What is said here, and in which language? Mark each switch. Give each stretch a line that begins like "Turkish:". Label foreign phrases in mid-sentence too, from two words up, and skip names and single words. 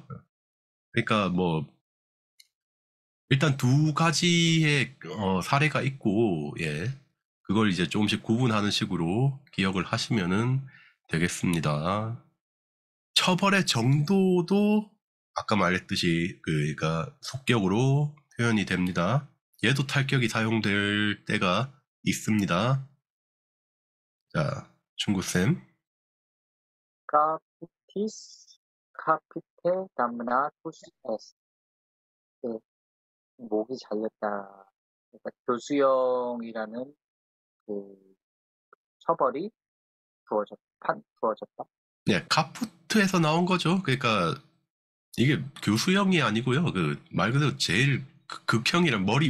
Korean: 그러니까 뭐 일단 두 가지의 사례가 있고 그걸 이제 조금씩 구분하는 식으로 기억을 하시면은 되겠습니다. 처벌의 정도도 아까 말했듯이 그러니까 속격으로 표현이 됩니다. 얘도 탈격이 사용될 때가 있습니다. 자, 충구쌤.
Latin: capitis capite damnatus est.
Korean: 그 목이 잘렸다. 그러니까 교수형이라는 그 처벌이 주어졌다. 카푸트에서 나온 거죠. 그러니까 이게 교수형이 아니고요. 그 말 그대로 제일 극형이란 머리